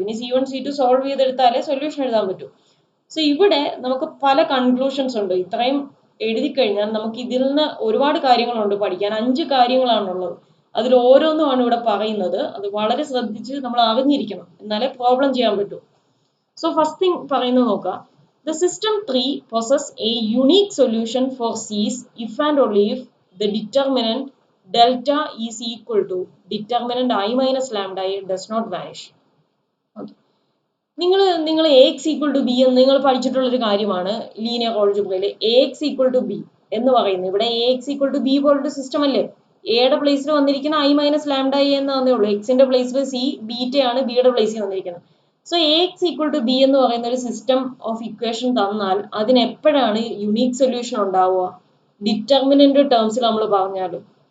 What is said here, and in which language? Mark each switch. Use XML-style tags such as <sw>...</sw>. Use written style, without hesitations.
<ml>ഇനി C1 C2 solve ചെയ്തെടുത്താലേ solution എഴുതാൻ പറ്റൂ. സോ ഇവിടെ നമുക്ക് പല കൺക്ലൂഷൻസ് ഉണ്ട്. ഇത്രയും എഴുതി കഴിഞ്ഞാൽ നമുക്ക് ഇതിൽ നിന്ന് ഒരുപാട് കാര്യങ്ങളുണ്ട് പഠിക്കാൻ. 5 കാര്യങ്ങളാണുള്ളത്. അതിൽ ഓരോന്നുമാണ് ഇവിടെ പറയുന്നത്. അത് വളരെ ശ്രദ്ധിച്ച് നമ്മൾ അറിഞ്ഞിരിക്കണം, എന്നാലേ പ്രോബ്ലം ചെയ്യാൻ പറ്റൂ.</ml> <en>So first thing</en> <ml>പറയുന്നത് നോക്കുക.</ml> <en>The system 3 possess a unique solution for C's if and only if the determinant delta is equal to determinant I minus lambda a does not vanish. Okay.</en> <ml>നിങ്ങൾ Ax equal to B എന്ന് നിങ്ങൾ പഠിച്ചിട്ടുള്ളൊരു കാര്യമാണ് linear ഓൾജിബ്രയിൽ. Ax equal to B എന്ന് പറയുന്നത് ഇവിടെ Ax equal to B പോലൊരു system അല്ലേ? എയുടെ പ്ലേസിൽ വന്നിരിക്കുന്ന I മൈനസ് ലാംഡ എ എന്ന് വന്നേ ഉള്ളൂ. എക്സിന്റെ പ്ലേസിൽ സി, ബീറ്റയാണ് ബിയുടെ പ്ലേസിൽ വന്നിരിക്കുന്നത്. So Ax equal to B എന്ന് പറയുന്ന ഒരു സിസ്റ്റം ഓഫ് ഇക്വേഷൻ തന്നാൽ അതിന് എപ്പോഴാണ് യുണീക് സൊല്യൂഷൻ ഉണ്ടാവുക? ഡിറ്റർമിനന്റ് ടേംസിൽ നമ്മൾ പറഞ്ഞാലും.</ml>